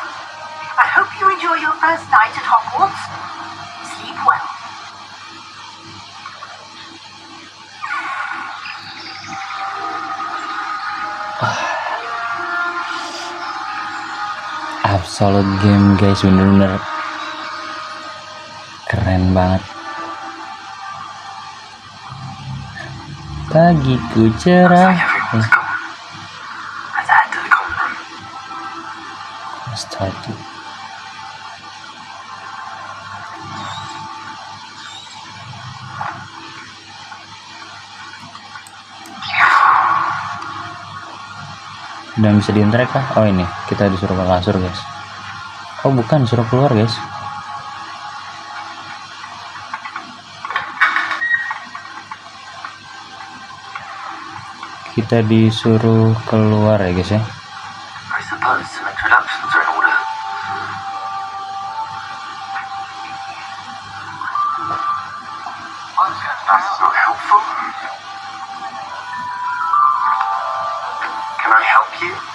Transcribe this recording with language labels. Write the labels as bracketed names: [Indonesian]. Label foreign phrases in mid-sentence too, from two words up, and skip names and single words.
[English] I hope you enjoy your first night at Hogwarts. Sleep well. Absolute game guys, [Indonesian] bener-bener keren banget. Pagiku cerah. [English] Everyone's gone. Let's head to the common room. Start to. [Indonesian] Udah bisa diinterek kah? Oh ini, kita disuruh ke kasur guys. Oh bukan, disuruh keluar guys. Kita disuruh keluar ya guys ya. [English] I suppose some introductions are in order. That's not helpful. Can I help you?